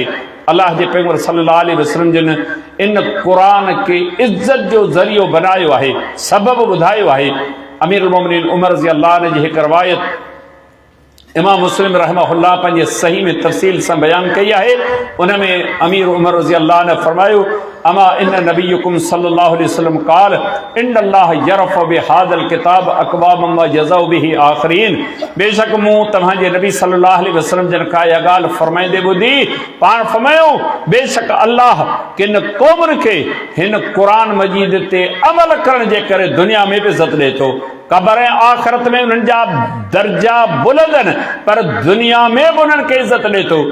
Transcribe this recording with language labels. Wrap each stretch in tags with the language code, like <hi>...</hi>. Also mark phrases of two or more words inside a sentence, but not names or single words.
<sd>अल्लाह जे पैगंबर</sd> <ar>صلى الله عليه وسلم</ar> <sd>जिन इन क़ुरान खे इज़त जो ज़रियो बनायो आहे, सबब ॿुधायो आहे। अमीरुल मोमिनीन उमर</sd> <ar>رضي الله عنه</ar> <sd>जी हिकु रवायत इमाम मुस्लिम रहमहुल्लाह पंहिंजे सही में तफ़सील सां बयान कई आहे। उन में अमीर उमर</sd> <ar>رضي الله</ar> <sd>ने फरमायो,</sd> <ar>أما إن نبيكم صلى الله عليه وسلم قال إن الله يرفع بهذا الكتاب أقواما ويضع به آخرين.</ar> <sd>बेशक मूं तव्हांजे नबी</sd> <ar>صلى الله عليه وسلم</ar> <sd>जन खां इहा ॻाल्हि फरमाईंदे ॿुधी, पाण फरमायो बेशक अल्लाह किन क़ौमुनि खे हिन क़ुरान मजीद ते अमल करण जे करे दुनिया में बि इज़त ॾिए थो। क़ब्र ऐं आख़िरत में उन्हनि जा दर्जा बुलंद आहिनि, पर दुनिया में बि उन्हनि खे इज़त ॾिए थो।</sd>